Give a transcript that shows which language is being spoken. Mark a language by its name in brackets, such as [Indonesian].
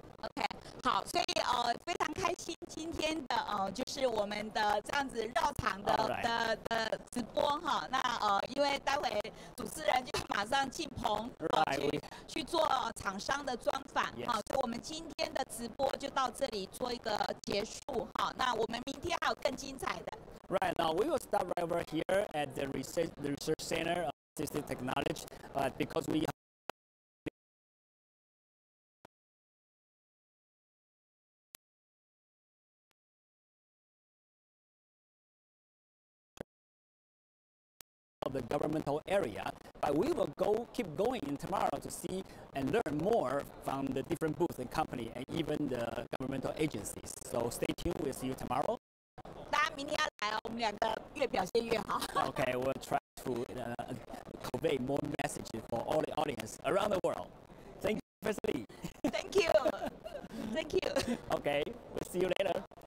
[Chinese] OK， 好，所以非常开心今天的就是我们的这样子绕场的直播哈。那因为待会主持人就马上进棚去做厂商的专访哈，所以我们今天的直播就到这里做一个结束哈。那我们明天还有更精彩的。 [English] Right now we will start right over here at the research center of assistive technology, because we of the governmental area, but we will keep going tomorrow to see and learn more from the different booths and company and even the governmental agencies. So stay tuned. We'll see you tomorrow. [Chinese] 大家明天要来哦，我们两个越表现越好。 [English] Okay, we'll try to convey more messages for all the audience around the world. Thank you, Professor Lee. Thank you. Thank you. Okay, we'll see you later.